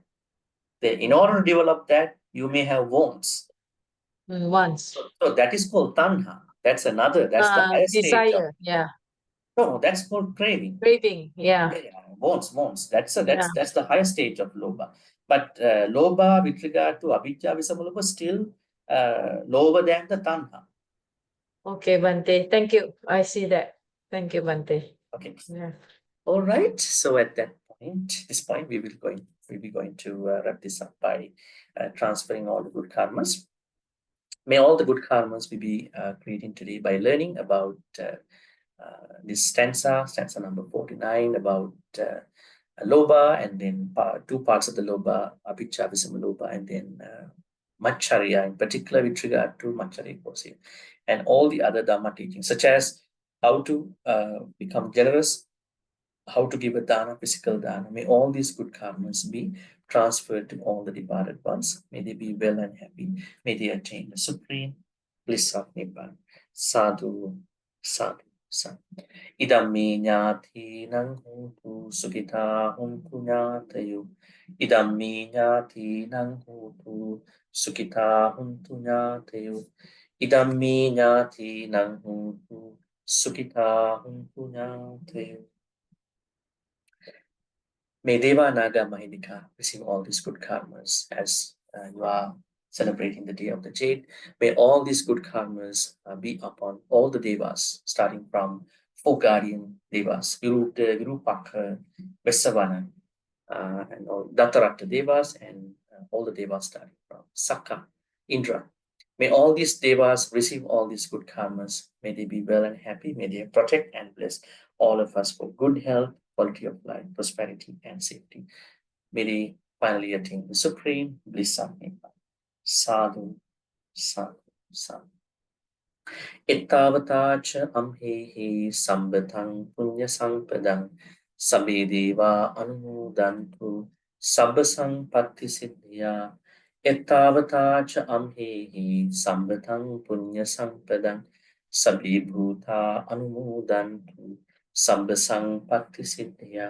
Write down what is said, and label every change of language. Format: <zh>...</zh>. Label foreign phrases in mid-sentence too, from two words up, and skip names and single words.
<en>Then in order to develop that, you may have wants. Wants. So that is called tanha. That's the highest stage. Desire, yeah. No, that's called craving. Craving, yeah. Wants. That's the highest stage of loba. But loba with regard to</en> <pi>avijja visamaloba</pi> <en>still lower than the tanha. Okay, Bhante. Thank you. I see that. Thank you, Bhante. Okay. Yeah. All right. So at this point, we'll be going to wrap this up by transferring all the good karmas. May all the good karmas we be creating today by learning about this stanza number 49, about loba, and then two parts of the loba,</en> <pi>avijja visamaloba,</pi> <en>and then Macharya, in particular with regard to Macharya Kosi, and all the other Dhamma teachings, such as how to become generous, how to give a dana, physical dana. May all these good karmas be transferred to all the departed ones. May they be well and happy. May they attain the supreme bliss of Nibbana.</en> <pi>Sadhu, sadhu, sadhu. Idam me nyati nang hutu sukita huntu nyatayu. Idam me nyati nang hutu sukita huntu nyatayu. Idam me nyati nang hutu sukita huntu nyatayu.</pi> <en>May</en> <pi>Deva Naga Mahindika</pi> <en>receive all these good karmas as you are celebrating the day of the Jade. May all these good karmas be upon all the Devas, starting from 4 guardian Devas, Virupaka, Vesavana, and all Dattaratta Devas, and all the Devas starting from Sakka, Indra. May all these Devas receive all these good karmas. May they be well and happy. May they protect and bless all of us for good health, quality of life, prosperity, and safety. May they finally attain the supreme bliss of Nibbana.</en> <pi>Sadhu, sadhu, sadhu. Ittavata cha amhehi sambhathang punya sampadang sabbe deva anumodantu sabbasang patti siddhya. Ittavata cha amhehi sambhathang punya sampadang sabbe bhuta anumodantu sabbasang patti siddhya.</pi>